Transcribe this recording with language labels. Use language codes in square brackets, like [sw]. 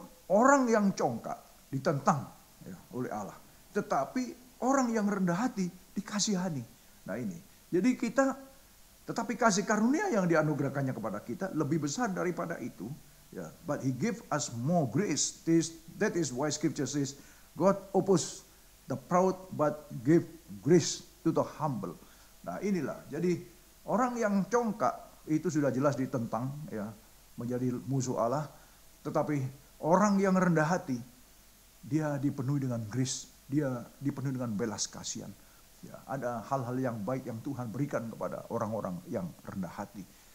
[id] Orang yang congkak ditentang ya, oleh Allah. Tetapi orang yang rendah hati dikasihani. Nah ini. Jadi tetapi kasih karunia yang dianugerahkannya kepada kita lebih besar daripada itu. [en] Yeah, but he give us more grace. That is why scripture says, God oppose the proud but give grace to the humble. [id] Nah inilah, jadi orang yang congkak itu sudah jelas ditentang, ya, menjadi musuh Allah. Tetapi orang yang rendah hati, dia dipenuhi dengan grace, dia dipenuhi dengan belas kasihan. Ya, ada hal-hal yang baik yang Tuhan berikan kepada orang-orang yang rendah hati.